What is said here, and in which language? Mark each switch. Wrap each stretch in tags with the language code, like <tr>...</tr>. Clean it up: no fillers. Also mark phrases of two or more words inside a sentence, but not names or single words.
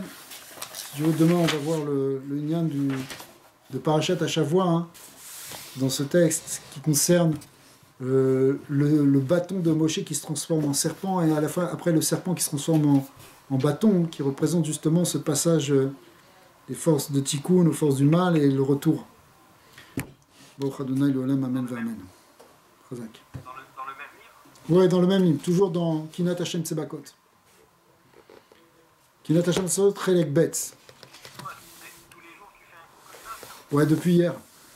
<fr>Si demain, on va voir le Inyan de</fr> <he>פרשת השבוע,</he> <fr>hein, dans ce texte qui concerne le bâton de Moshe qui se transforme en serpent, et à la fin, après le serpent qui se transforme en bâton, qui représente justement ce passage des forces de Tikkun aux forces du mal et le retour.</fr> <he>ברוך אדוני לעולם, אמן ואמן.</he> <fr>Chazak. Dans le même livre? Ouais, dans le même livre, toujours dans Kinat Hashem Tsebakot. Kinat Hashem Tsebakot,</fr> <he>חלק ב.</he> <fr>Tous les jours tu fais un coup comme ça? Ouais, depuis hier.</fr>